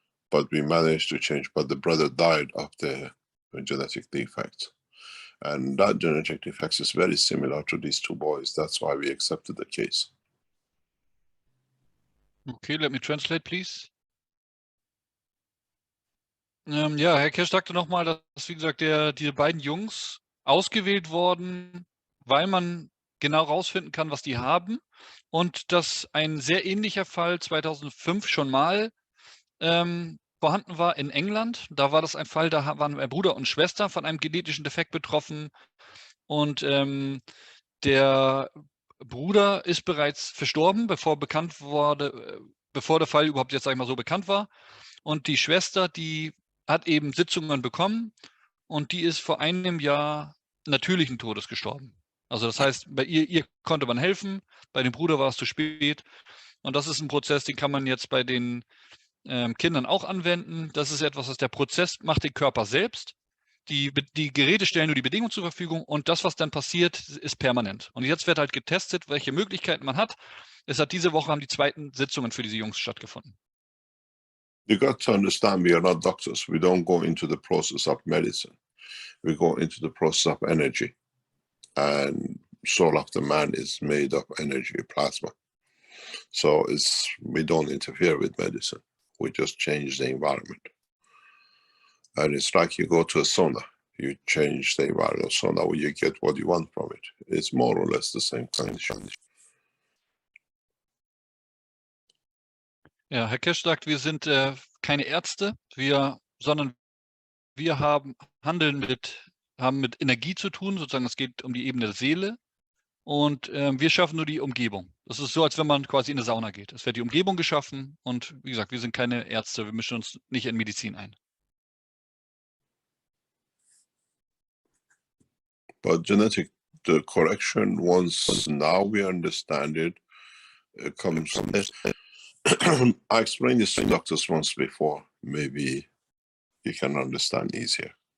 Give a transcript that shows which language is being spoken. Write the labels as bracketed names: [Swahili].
[English] But we managed to change, but the brother died of the genetic defect. And that genetic defect is very similar to these two boys. That's why we accepted the case. Okay, let me translate, please. [German] Ja, Herr Kirsch sagte nochmal, dass, wie gesagt, diese beiden Jungs ausgewählt wurden, weil man genau rausfinden kann, was die haben. Und dass ein sehr ähnlicher Fall 2005 schon mal vorhanden war in England. Da war das ein Fall, da waren Bruder und Schwester von einem genetischen Defekt betroffen. Und der Bruder ist bereits verstorben, bevor bekannt wurde, bevor der Fall überhaupt jetzt, sag ich mal, so bekannt war. Und die Schwester, die hat eben Sitzungen bekommen und die ist vor einem Jahr natürlichen Todes gestorben. Also das heißt, bei ihr konnte man helfen, bei dem Bruder war es zu spät. Und das ist ein Prozess, den kann man jetzt bei den Kindern auch anwenden. Das ist etwas, was der Prozess macht den Körper selbst. Die Geräte stellen nur die Bedingungen zur Verfügung und das, was dann passiert, ist permanent. Und jetzt wird halt getestet, welche Möglichkeiten man hat. Diese Woche haben die zweiten Sitzungen für diese Jungs stattgefunden. [English] You got to understand, we are not doctors. We don't go into the process of medicine. We go into the process of energy. And soul of the man is made of energy, plasma. So we don't interfere with medicine. We just change the environment. And it's like you go to a sauna. You change the environment of sauna where you get what you want from it. It's more or less the same condition. [German] Ja, Herr Kesch sagt, wir sind keine Ärzte, sondern wir haben mit Energie zu tun, sozusagen es geht um die Ebene der Seele und wir schaffen nur die Umgebung. Das ist so, als wenn man quasi in eine Sauna geht. Es wird die Umgebung geschaffen und wie gesagt, wir sind keine Ärzte, wir mischen uns nicht in Medizin ein. [English] But the correction, once now we understand it, comes. I explained this to doctors once before. Maybe you can understand easier.